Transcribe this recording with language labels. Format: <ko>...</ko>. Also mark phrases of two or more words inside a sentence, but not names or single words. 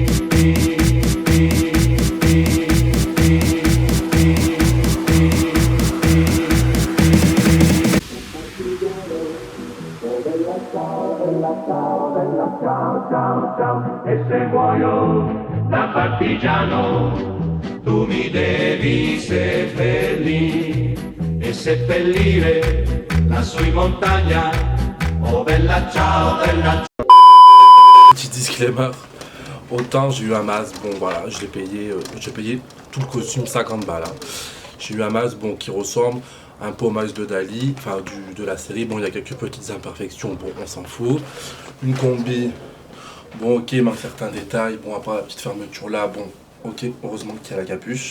<it>Ciao, ciao, ciao, e se muoio da partigiano, tu mi devi seppellire e seppellire lassù in montagna. Oh bella ciao, bella ciao.</it> <fr>Petit disclaimer, autant j'ai eu un masque, bon voilà, j'ai payé tout le costume 50 balles. Hein. J'ai eu un masque bon, qui ressemble un peu au masque de Dali, enfin de la série, bon il y a quelques petites imperfections, bon on s'en fout. Une combi, bon ok, il manque certains détails, bon à part la petite fermeture là, bon ok, heureusement qu'il y a la capuche.</fr>